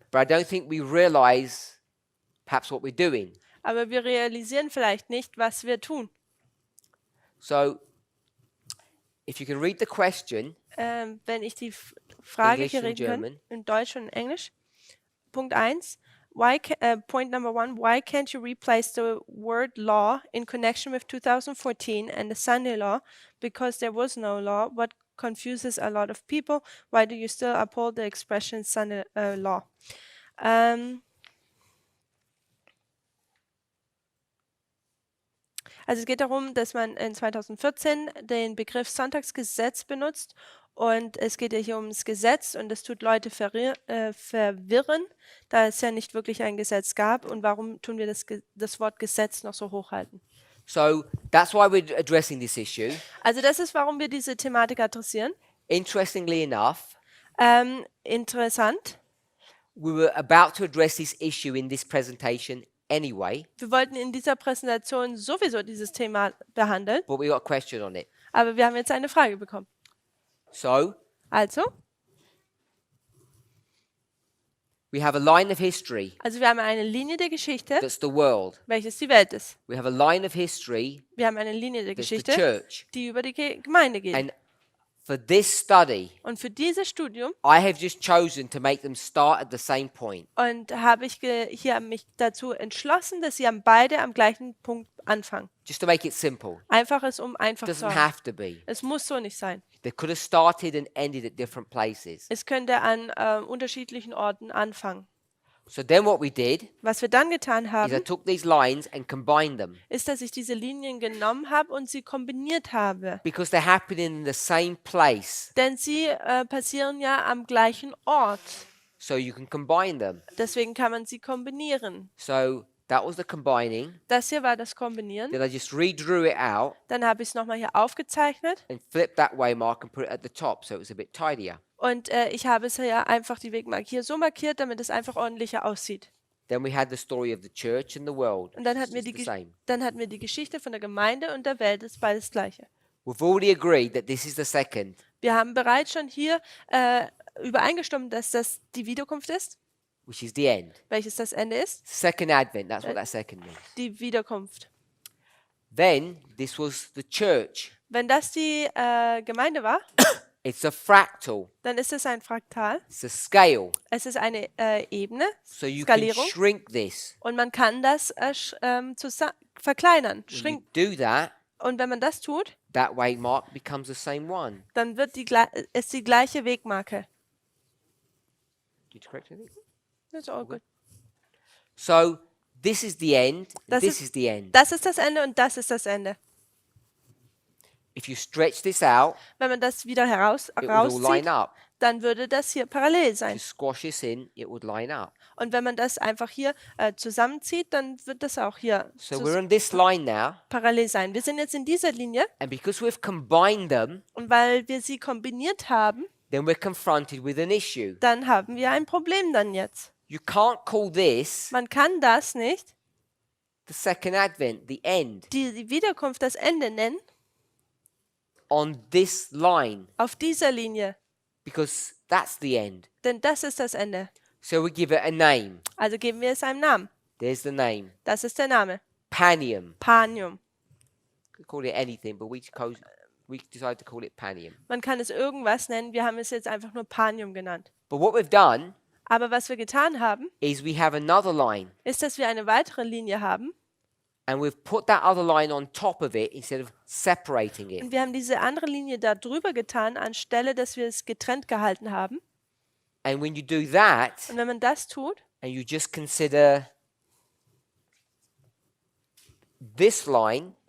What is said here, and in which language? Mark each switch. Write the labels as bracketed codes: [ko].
[en] but I don't think we realize perhaps what we're doing. [de] aber wir realisieren vielleicht nicht, was wir tun. [en] So if you can read the question, [de] Wenn ich die Frage [en] English [de] hier [en] and [de] reden kann, [en] German. [de] in Deutsch und Englisch. Punkt 1. [en] Point number 1. Why can't you replace the word law in connection with 2014 and the Sunday law? Because there was no law. What confuses a lot of people? Why do you still uphold the expression Sunday law? [de] Also es geht darum, dass man in 2014 den Begriff Sonntagsgesetz benutzt und es geht ja hier ums Gesetz und das tut Leute verwirren, da es ja nicht wirklich ein Gesetz gab und warum tun wir das Wort Gesetz noch so hochhalten. [en] so that's why we're addressing this issue. [de] Also das ist, warum wir diese Thematik adressieren. [en] Interestingly enough, [de] Interessant. [en] we were about to address this issue in this presentation anyway, [de] Wir wollten in dieser Präsentation sowieso dieses Thema behandeln, [en] but we got a question on it. [de] aber wir haben jetzt eine Frage bekommen. [en] So [de] Also [en] we have a line of history [de] wir haben eine Linie der Geschichte, [en] that's the world. [de] welches die Welt ist. [en] We have a line of history [de] Wir haben eine Linie der [en] that's the [de] Geschichte, [en] church. [de] die über die Gemeinde geht. [en] And for this study, [de] Und für dieses Studium [en] I have just chosen to make them start at the same point. [de] habe ich hier mich dazu entschlossen, dass sie beide am gleichen Punkt anfangen. [en] Just to make it simple. [de] Einfach es einfach [en] Doesn't [de] zu haben. [en] have to be. [de] Es muss so nicht sein. [en] They could have started and ended at different places. [de] Es könnte an unterschiedlichen Orten anfangen. [en] So then what we did [de] Was wir dann getan [en] is I [de] haben, [en] took these lines and combined them [de] ist, dass ich diese Linien genommen habe und sie kombiniert habe. [en] because they're happening in the same place. [de] Denn sie passieren ja am gleichen Ort. [en] So you can combine them. [de] Deswegen kann man sie kombinieren. [en] So that was the combining. [de] Das hier war das Kombinieren. [en] Then I just redrew it out [de] Dann habe ich es nochmal hier aufgezeichnet. [en] and flipped that waymark and put it at the top so it was a bit tidier. [de] Und ich habe es ja einfach die Wegmarke hier so markiert, damit es einfach ordentlicher aussieht. [en] Then we had the story of the church and the world. [de] Und dann [en] which [de] hatten wir [en] is the same. [de] dann hatten wir die Geschichte von der Gemeinde und der Welt, das ist beides gleiche. [en] We've already agreed that this is the second. [de] Wir haben bereits schon hier übereingestimmt, dass das die Wiederkunft ist, [en] Which is the end. [de] welches das Ende ist, [en] Second advent, that's what that second means. [de] die Wiederkunft. [en] Then this was the church. [de] Wenn das die Gemeinde war, [en] It's a fractal. [de] dann ist es ein Fraktal. [en] It's a scale. [de] Es ist eine Ebene, [en] So you can [de] Skalierung. [en] shrink this. [de] Und man kann das verkleinern, [en] When you [de] schrinken. [en] do that, [de] Und wenn man das tut, [en] that waymark becomes the same one. [de] dann wird ist die gleiche Wegmarke. [en] Did you correct anything? That's all good. So this is the end. [de] Das [en] This [de] ist- [en] is the end. [de] Das ist das Ende und das ist das Ende. [en] If you stretch this out, [de] Wenn man das wieder [en] it will all line [de] rauszieht, [en] up. [de] dann würde das hier parallel [en] If [de] sein. [en] you squash this in, it would line up. [de] Und wenn man das einfach hier zusammenzieht, dann wird das auch hier [en] So we're on this line now, [de] parallel sein. Wir sind jetzt in dieser Linie [en] and because we've combined them, [de] und weil wir sie kombiniert haben, [en] then we're confronted with an issue. [de] dann haben wir ein Problem dann jetzt. [en] You can't call this [de] Man kann das nicht, [en] the second advent, the end, [de] die Wiederkunft, das Ende nennen, [en] on this line, [de] auf dieser Linie, [en] because that's the end. [de] denn das ist das Ende. [en] So we give it a name. [de] Also geben wir es einem Namen. [en] There's the name. [de] Das ist der Name. [en] Panium. [de] Panium. [en] Could call it anything, but we decided to call it Panium. [de] Man kann es irgendwas nennen, wir haben es jetzt einfach nur Panium genannt. [en] But what we've done [de] Aber was wir getan haben, [en] is we have another line, [de] ist, dass wir eine weitere Linie haben [en] and we've put that other line on top of it instead of separating it. [de] und wir haben diese andere Linie da drüber getan, anstelle, dass wir es getrennt gehalten haben. [en] And when you do that, [de] Und wenn man das tut [en] and you just consider this line,